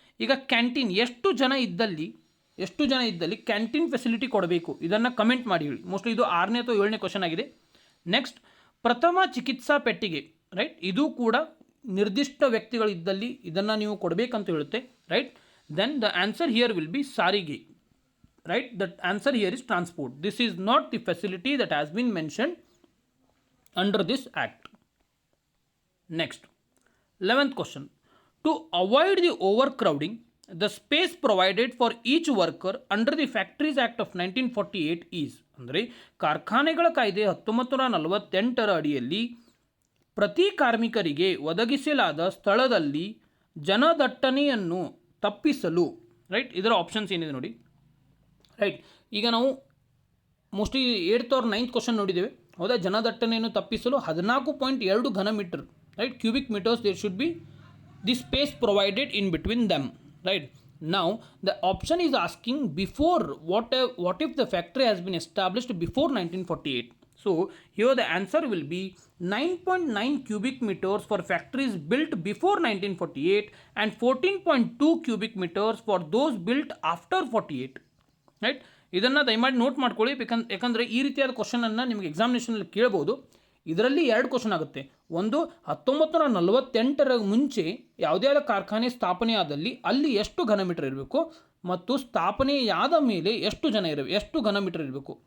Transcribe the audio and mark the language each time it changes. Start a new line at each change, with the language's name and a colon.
Kannada: ಈಗ ಕ್ಯಾಂಟೀನ್ ಎಷ್ಟು ಜನ ಇದ್ದಲ್ಲಿ ಕ್ಯಾಂಟೀನ್ ಫೆಸಿಲಿಟಿ ಕೊಡಬೇಕು, ಇದನ್ನು ಕಮೆಂಟ್ ಮಾಡಿ ಹೇಳಿ. ಮೋಸ್ಟ್ಲಿ ಇದು 6ನೇ ಅಥವಾ 7ನೇ ಕ್ವಶನ್ ಆಗಿದೆ. ನೆಕ್ಸ್ಟ್, ಪ್ರಥಮ ಚಿಕಿತ್ಸಾ ಪೆಟ್ಟಿಗೆ. ರೈಟ್, ಇದು ಕೂಡ ನಿರ್ದಿಷ್ಟ ವ್ಯಕ್ತಿಗಳಿದ್ದಲ್ಲಿ ಇದನ್ನು ನೀವು ಕೊಡಬೇಕಂತ ಹೇಳುತ್ತೆ.
English: Right, then the answer here will be sarige. Right, the answer here is transport. This is not the facility that has been mentioned under this act. Next, 11th question. To avoid the overcrowding, the space provided for each worker under the Factories Act of 1948 is.
Kannada: ಅಂದರೆ ಕಾರ್ಖಾನೆಗಳ ಕಾಯ್ದೆ 1948ರ ಅಡಿಯಲ್ಲಿ ಪ್ರತಿ ಕಾರ್ಮಿಕರಿಗೆ ಒದಗಿಸಲಾದ ಸ್ಥಳದಲ್ಲಿ ಜನದಟ್ಟಣೆಯನ್ನು ತಪ್ಪಿಸಲು. Right, ಇದರ ಆಪ್ಷನ್ಸ್ ಏನಿದೆ ನೋಡಿ. ರೈಟ್, ಈಗ ನಾವು mostly 8th or 9th question ನೋಡಿದ್ದೇವೆ, ಹೌದಾ? ಜನದಟ್ಟಣೆಯನ್ನು ತಪ್ಪಿಸಲು 14.2 ಘನಮೀಟರ್,
English: Right, cubic metres there should be the space provided in between them. Right, now the option is asking before what if the factory has been established before 1948. So here the answer will be 9.9 cubic meters for factories built before 1948 and 14.2 cubic meters for those built after 48.
Kannada: Right, ಇದನ್ನು ದಯಮಾಡಿ note ಮಾಡ್ಕೊಳ್ಳಿ. ಯಾಕಂದರೆ ಈ ರೀತಿಯಾದ ಕ್ವಶನನ್ನು ನಿಮಗೆ ಎಕ್ಸಾಮಿನೇಷನಲ್ಲಿ ಕೇಳಬಹುದು. ಇದರಲ್ಲಿ 2 question ಆಗುತ್ತೆ. ಒಂದು, 1948ರ ಮುಂಚೆ ಯಾವುದೇ ಕಾರ್ಖಾನೆ ಸ್ಥಾಪನೆ ಆದಲ್ಲಿ ಅಲ್ಲಿ ಎಷ್ಟು ಘನಮೀಟರ್ ಇರಬೇಕು ಮತ್ತು ಸ್ಥಾಪನೆಯಾದ ಮೇಲೆ ಎಷ್ಟು ಘನಮೀಟರ್ ಇರಬೇಕು.